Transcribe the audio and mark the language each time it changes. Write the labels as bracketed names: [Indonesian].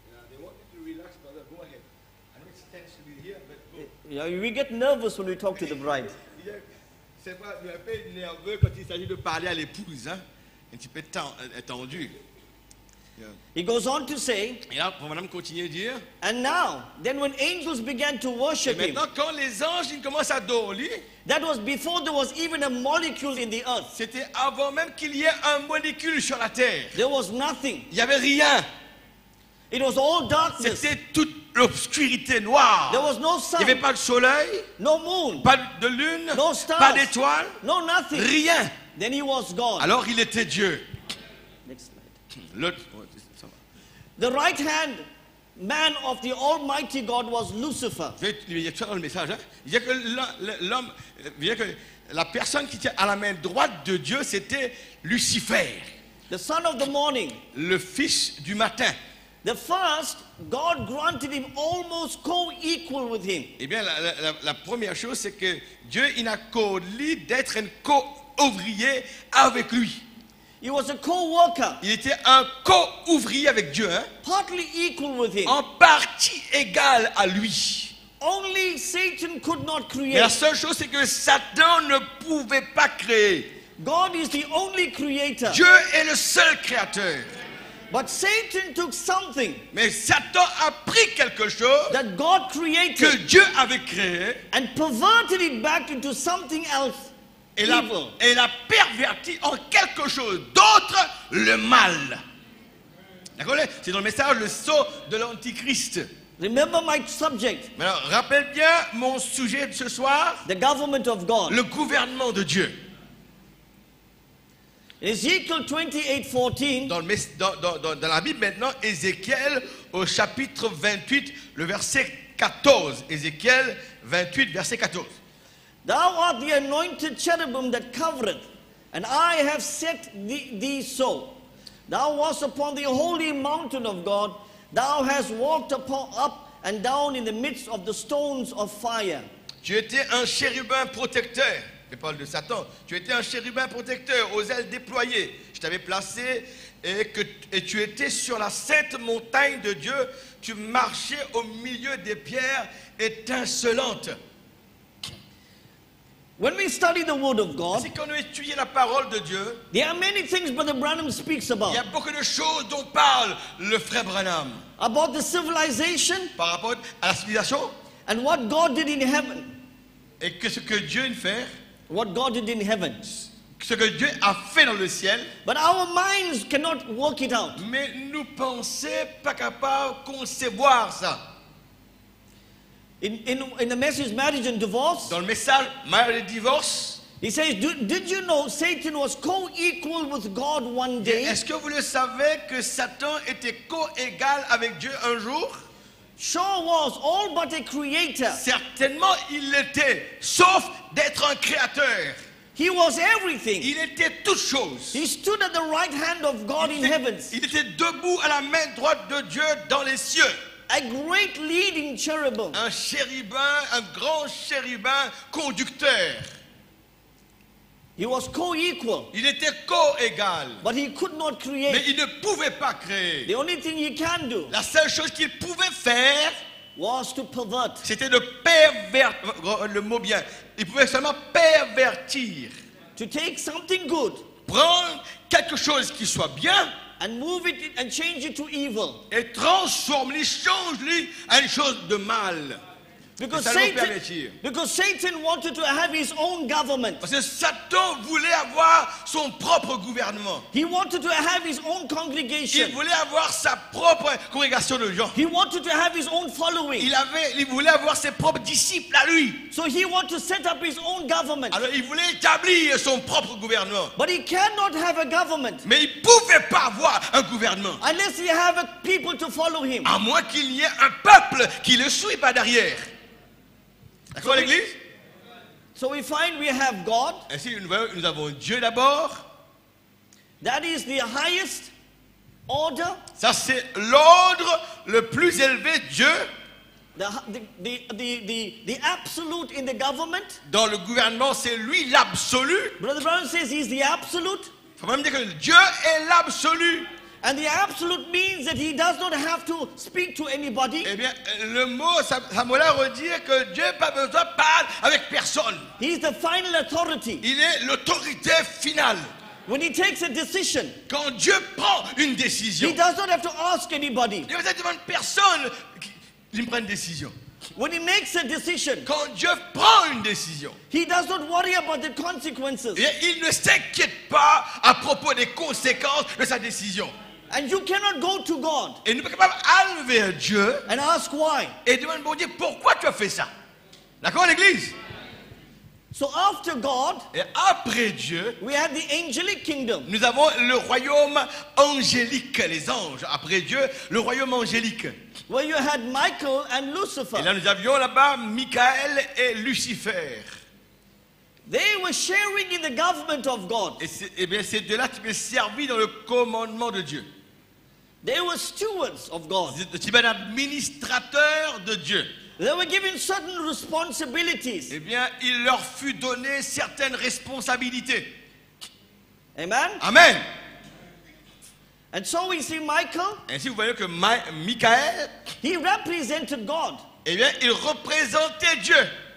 [English] They want you to relax, brother. Go ahead. I know it's tense to be here, but go. Yeah, we get nervous when we talk to the bride. [French] C'est pas un peu nerveux quand il s'agit de parler à l'épouse, hein? Un petit peu tendu. [English] Yeah. He goes on to say, [French] Et là, madame continue à dire. [English] and now, then when angels began to [French] Et [English] worship him, [French] maintenant, quand les anges ils commencent à adorer, [English] that was before there was even a molecule in the earth. [French] c'était avant même qu'il y ait un molécule sur la terre. [English] There was nothing. [French] Il n'y avait rien. [English] It was all darkness. [French] C'était toute l'obscurité noire. [English] There was no [French] Il n'y avait [English] sun, [French] pas de soleil, [English] no moon, [French] pas de lune, [English] no stars, [French] pas d'étoiles, [English] no nothing. [French] rien. [English] Then he was God. [French] Alors il était Dieu. [English] Next slide. [French] L'autre, ça va. [English] The right hand man of the Almighty God was Lucifer. [French] Il y a ça dans le message. Hein? Il y a que l'homme, il y a que la personne qui tient à la main droite de Dieu, c'était Lucifer, [English] The son of the morning. [French] le fils du matin. [English] The first, God granted him almost co-equal with him. [French] Eh bien, la première chose, c'est que Dieu, il accorde lui d'être un co-ouvrier avec lui. [English] He was a co-worker, [French] Il était un co-ouvrier avec Dieu, hein? [English] partly equal with him. [French] En partie égale à lui. [English] Only Satan could not [French] Mais la [English] create. [French] seule chose, c'est que Satan ne pouvait pas créer. [English] God is the only creator. [French] Dieu est le seul créateur. [English] But Satan took something [French] Mais Satan a pris quelque chose [English] that God [French] que [English] created [French] Dieu avait créé [English] and perverted it back into something else, [French] et [English] evil. [French] l'a perverti en quelque chose d'autre, le mal. D'accord? C'est dans le message, le sceau de l'Antichrist. [English] Remember my subject, [French] Maintenant, rappelle bien mon sujet de ce soir, [English] the government of God. [French] le gouvernement de Dieu. [English] Ezekiel 28:14, [French] Dans la Bible maintenant, Ézéchiel au chapitre 28, le verset 14. Ézéchiel 28, verset 14. [English] thou art the anointed cherubim that covereth, and I have set thee so. Thou wast upon the holy mountain of God. Thou hast walked up and down in the midst of the stones of fire. [French] Tu étais un chérubin protecteur. Je parle de Satan. Tu étais un chérubin protecteur aux ailes déployées. Je t'avais placé et tu étais sur la sainte montagne de Dieu. Tu marchais au milieu des pierres étincelantes. [English] When we study the word of God, [French] C'est quand on étudie la parole de Dieu, [English] there are many things Brother Branham speaks [French] il [English] about. [French] y a beaucoup de choses dont parle le frère Branham [English] About the civilization [French] par rapport à la civilisation [English] and what God did in heaven. [French] et que ce que Dieu fait, [English] What God did in heaven. [French] ce que Dieu a fait dans le ciel, [English] But our minds cannot work it out. [French] mais nous pensons pas capables de concevoir ça. [English] In the message Marriage and Divorce, [French] Dans le message mariage et divorce, [English] he says, did you know Satan was co-equal with God one day? [French] est-ce que vous le savez que Satan était co-égal avec Dieu un jour? [English] Sure was, all but a creator. [French] Certainement il l'était, sauf d'être un créateur. [English] He was everything. [French] Il était toute chose. [English] He stood at the right hand of God in heavens. [French] Il était debout à la main droite de Dieu dans les cieux. [English] A great leading cherubim. [French] Un chérubin, un grand chérubin conducteur. [English] He was co-equal, [French] Il était co-égal, [English] but he could not [French] mais [English] create. [French] il ne pouvait pas créer. [English] The only thing he can do [French] La seule chose qu'il pouvait faire, [English] was to pervert. [French] c'était de pervertir, le mot bien, il pouvait seulement pervertir, [English] To take something good [French] prendre quelque chose qui soit bien [English] and move it and change it to evil. [French] et transforme-le, change-le à une chose de mal. [English] Because [French] Ça nous pervertir. [English] Satan wanted to have his own government. [French] Parce que Satan voulait avoir son propre gouvernement. [English] He wanted to have his own [French] Il [English] congregation. [French] voulait avoir sa propre congrégation de gens. [English] He wanted to have his own following. [French] Il voulait avoir ses propres disciples à lui. [English] So he wanted to set up his own government. [French] Alors il voulait établir son propre gouvernement. [English] But he cannot have a government [French] Mais il ne pouvait pas avoir un gouvernement. [English] unless he have people to follow him. [French] À moins qu'il y ait un peuple qui le suit pas derrière. D'accord l'église? [English] So we find we have God. [French] Ainsi nous avons Dieu d'abord. [English] That is the highest order. [French] Ça c'est l'ordre le plus élevé de Dieu. [English] The absolute in the government. [French] Dans le gouvernement c'est lui l'absolu. [English] Brother Brown says he's the absolute. [French] Il faut même dire que Dieu est l'absolu. [English] And the absolute means that he does not have to speak to anybody. [French] Eh bien, le mot, ça m'a l'air de dire que Dieu n'a pas besoin de parler avec personne. [English] He's the final authority. [French] Il est l'autorité finale. [English] When he takes a decision, [French] Quand Dieu prend une [English] he [French] décision, [English] does not have to ask anybody. [French] il ne demande personne qui prenne une décision. [English] When he makes a decision, [French] Quand Dieu prend une décision, [English] he does not worry about the consequences. [French] il ne s'inquiète pas à propos des conséquences de sa décision. [English] And you cannot go to God [French] Et nous sommes capables d'aller vers Dieu [English] and ask why. [French] et demander, bon Dieu, pourquoi tu as fait ça? D'accord, l'église? [English] So after God, [French] Et après Dieu, [English] we had the angelic kingdom. [French] nous avons le royaume angélique, les anges. Après Dieu, le royaume angélique. [English] Where you had Michael and [French] Et [English] Lucifer. [French] là, nous avions là-bas Michael et Lucifer. [English] They were sharing in the government of God. [French] Et bien, ces deux-là qui avaient servi dans le commandement de Dieu. [English] They were stewards of God. [French] C'est un administrateur de Dieu. [English] They were given certain responsibilities. [French] Eh bien, il leur fut donné certaines responsabilités. [English] Amen. [French] Amen. [English] And so we see Michael, [French] Ainsi, vous voyez que Michael, [English] he represented God. [French] eh bien, il représentait Dieu.